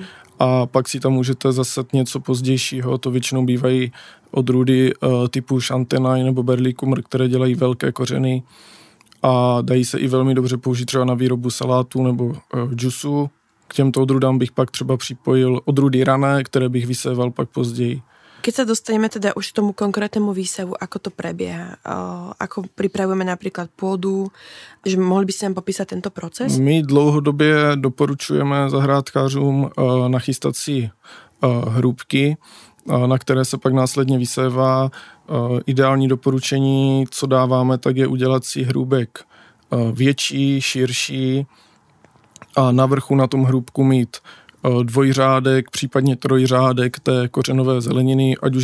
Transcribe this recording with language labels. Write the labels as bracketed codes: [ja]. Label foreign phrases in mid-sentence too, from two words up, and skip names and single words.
[cs] A pak si tam můžete zaset něco pozdějšího, to většinou bývají odrůdy typu Chantenay nebo Berlikumer, které dělají velké kořeny a dají se i velmi dobře použít třeba na výrobu salátu nebo džusu. K těmto odrůdám bych pak třeba připojil odrůdy rané, které bych vyséval pak později. [sk] Keď sa dostaneme teda už k tomu konkrétnemu výsevu, ako to prebieha, ako pripravujeme napríklad pôdu, že mohli by ste nám popísať tento proces? [cs] My dlouhodobě doporučujeme zahrádkářům nachystat si hrůbky, na které se pak následně vysévá. Ideální doporučení, co dáváme, tak je udělat si hrůbek větší, širší a na vrchu na tom hrůbku mít dvojřádek, případně trojřádek té kořenové zeleniny, ať už